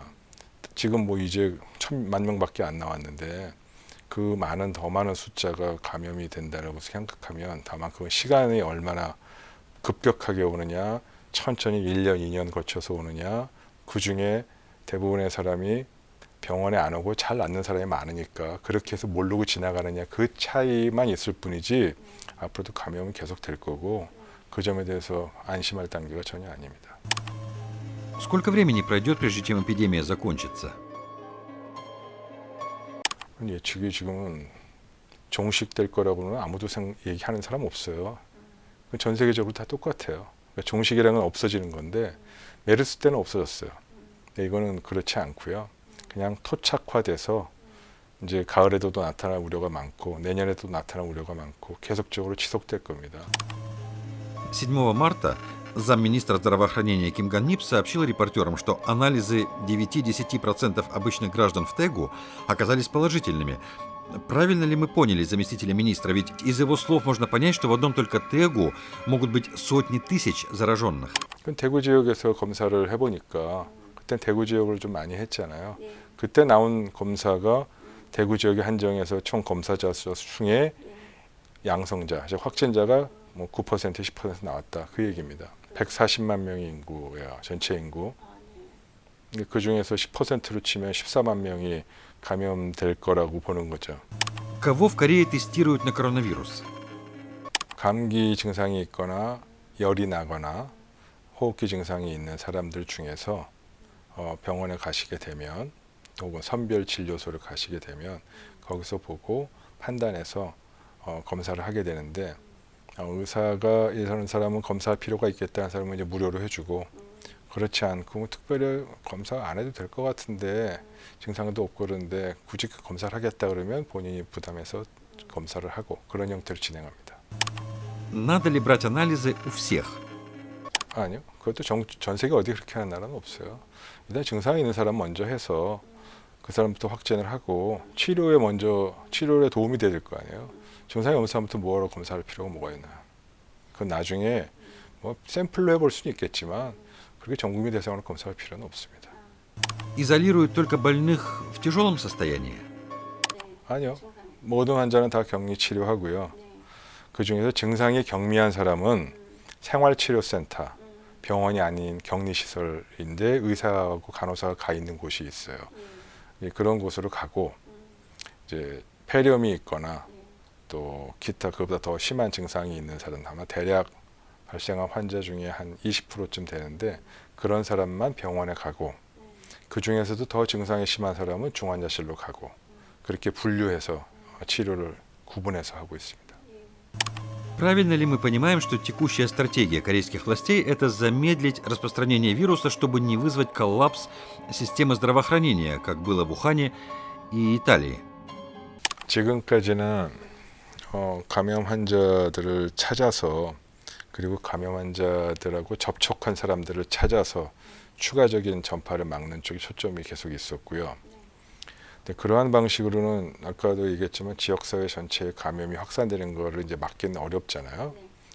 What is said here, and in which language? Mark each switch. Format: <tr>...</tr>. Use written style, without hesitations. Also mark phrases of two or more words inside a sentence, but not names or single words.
<ko>지금 뭐 이제 1,000만 명밖에 안 나왔는데 그 더 많은 숫자가 감염이 된다고 생각하면 다만 그 시간이 얼마나 급격하게 오느냐, 천천히 1년, 2년 거쳐서 오느냐, 그 중에 대부분의 사람이 병원에 안 오고 잘 낫는 사람이 많으니까 그렇게 해서 모르고 지나가느냐 그 차이만 있을 뿐이지 앞으로도 감염은 계속 될 거고 그 점에 대해서 안심할 단계가 전혀 아닙니다.</ko> <ru>Сколько времени пройдет, прежде чем эпидемия закончится?</ru> <ko>예측이 지금은 종식될 거라고는 아무도 얘기하는 사람 없어요. 전 세계적으로 다 똑같아요. 그러니까 종식이라는 건 없어지는 건데 메르스 때는 없어졌어요. 근데 이거는 그렇지 않고요. 그냥 토착화돼서 이제 가을에도 나타날 우려가 많고 내년에도 나타날 우려가 많고 계속적으로 지속될 겁니다.</ko> <ru>7 марта замминистра здравоохранения Ким Ган Нип сообщил репортерам, что анализы 9-10% обычных граждан в Тэгу оказались положительными. Правильно ли мы поняли заместителя министра? Ведь из его слов можно понять, что в одном только Тэгу могут быть сотни тысяч зараженных.</ru> <ko>대구 지역에서 검사를 해보니까 그때 대구 지역을 좀 많이 했잖아요. 그때 나온 검사가 대구 지역에 한정해서 총 검사자 수 중에 양성자, 즉 확진자가 뭐 9%, 10% 나왔다 그 얘기입니다. 140만 명의 인구야, 전체 인구. 그 중에서 10%로 치면 14만 명이 감염될 거라고 보는 거죠.</ko> <ru>Кого в Корее тестируют на коронавирус?</ru> <ko>감기 증상이 있거나 열이 나거나 호흡기 증상이 있는 사람들 중에서 병원에 가시게 되면 혹은 선별진료소를 가시게 되면 거기서 보고 판단해서 검사를 하게 되는데 의사가 이런 사람은 검사할 필요가 있겠다는 사람은 이제 무료로 해주고 그렇지 않고 특별히 검사 안 해도 될 것 같은데 증상도 없고 그런데 굳이 검사를 하겠다 그러면 본인이 부담해서 검사를 하고 그런 형태로 진행합니다.</ko> <ru>Надо ли брать анализы у всех?</ru> <ko>아니요. 그것도 전 세계 어디 그렇게 하는 나라는 없어요. 일단 증상이 있는 사람 먼저 해서 그 사람부터 확진을 하고 치료에 도움이 돼야 될 거 아니에요. 증상이 없는 사람부터 뭐하러 검사할 필요가 뭐가 있나요? 그건 나중에 뭐 샘플로 해볼 수는 있겠지만 그렇게 전 국민 대상으로 검사할 필요는 없습니다.</ko> <ru>Изолируют только больных в тяжелом состоянии?</ru> <ko>아니요. 모든 환자는 다 격리 치료하고요. 그 중에서 증상이 경미한 사람은 생활치료센터, 병원이 아닌 격리시설인데 의사하고 간호사가 가 있는 곳이 있어요. 그런 곳으로 가고 이제 폐렴이 있거나 또 기타 그보다 더 심한 증상이 있는 사람 아마 대략 발생한 환자 중에 한 20%쯤 되는데 그런 사람만 병원에 가고 그 중에서도 더 증상이 심한 사람은 중환자실로 가고 그렇게 분류해서 치료를 구분해서 하고 있습니다.</ko> <ru>Правильно ли мы понимаем, что текущая стратегия корейских властей – это замедлить распространение вируса, чтобы не вызвать коллапс системы здравоохранения, как было в Ухане и Италии?</ru> <ko>지금까지는 감염 환자들을 찾아서 그리고 감염 환자들하고 접촉한 사람들을 찾아서 추가적인 전파를 막는 쪽에 초점이 계속 있었고요. 그러한 방식으로는 아까도 얘기했지만 지역사회 전체에 감염이 확산되는 거를 이제 막기는 어렵잖아요.</ko>